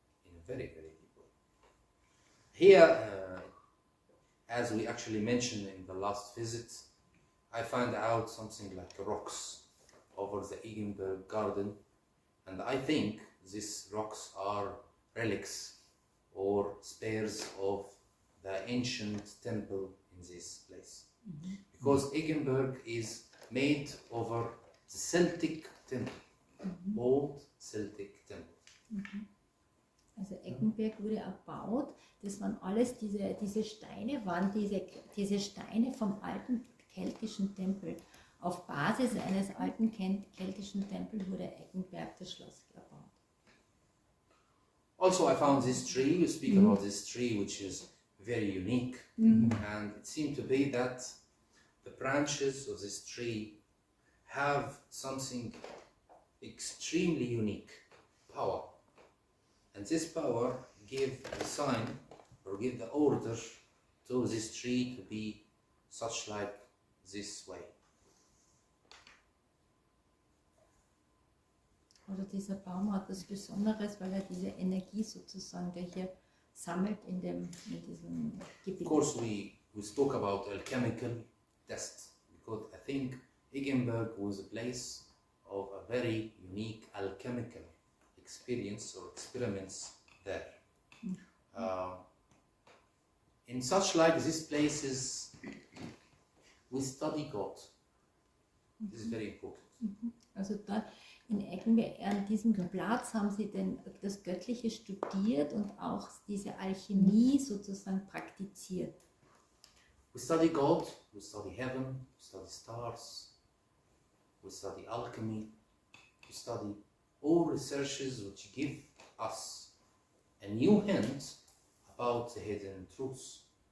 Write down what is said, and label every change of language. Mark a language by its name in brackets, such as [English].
[English] In a very, very deep way. Here, as we actually mentioned in the last visit, I found out something like rocks over the Eggenberg garden, and I think these rocks are relics or spares of the ancient temple in this place. Because Eggenberg is made over the Celtic temple, old Celtic temple. [German] Also Eggenberg wurde erbaut, das waren alles diese Steine, waren diese Steine vom alten keltischen Tempel. Auf Basis eines alten keltischen Tempels wurde Eggenberg das Schloss erbaut. [English] Also I found this tree, you speak about this tree which is very unique, and it seemed to be that the branches of this tree have something extremely unique, power. And this power give the sign or give the order to this tree to be such like this way. [German] Also dieser Baum hat was Besonderes, weil er diese Energie sozusagen, der hier sammelt in diesem Gebiet. [English] Of course, we spoke about alchemical test because I think Eggenberg was a place of a very unique alchemical experience or experiments there. In such like these places, we study God. This is very important. [German] Also da in Eggenberg, an diesem Platz haben sie das Göttliche studiert und auch diese Alchemie sozusagen praktiziert. [English] We study God, we study heaven, we study stars, we study alchemy, we study all researches which give us a new hint about the hidden truths.